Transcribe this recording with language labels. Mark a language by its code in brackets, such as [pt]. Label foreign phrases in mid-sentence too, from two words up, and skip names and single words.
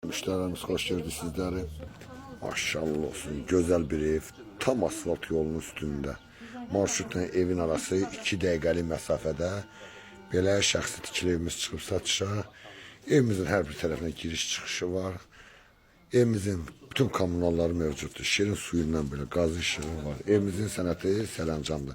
[tr] müşterilerimiz hoş gördük sizleri. Maşallah olsun, güzel bir ev. Tam asfalt yolunun üstünde. [az] Marşrutla evin arası 2 dəqiqəlik məsafədə. Belə şəxsi tikili evimiz çıxıb satışa. Evimizin hər bir tərəfinə giriş çıxışı var. Evimizin bütün kommunalları mövcuddur. Şirin suyundan belə qazı işığı var. Evimizin sənəti sələncamdır.